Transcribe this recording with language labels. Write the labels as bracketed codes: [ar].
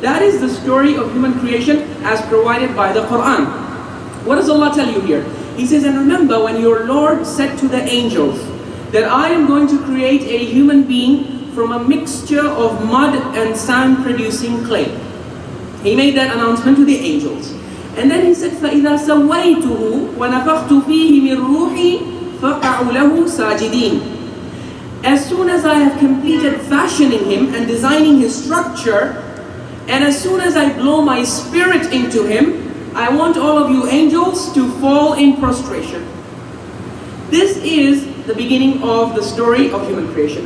[en] That is the story of human creation as provided by the Quran. What does Allah tell you here? He says, and remember when your Lord said to the angels that I am going to create a human being from a mixture of mud and sand producing clay. He made that announcement to the angels. And then He said, [ar] فَإِذَا سَوَّيْتُهُ وَنَفَخْتُ فِيهِ مِنْ رُوحِي فَقَعُوا لَهُ سَاجِدِينَ. [en] As soon as I have completed fashioning him and designing his structure, and as soon as I blow my spirit into him, I want all of you angels to fall in prostration. This is the beginning of the story of human creation.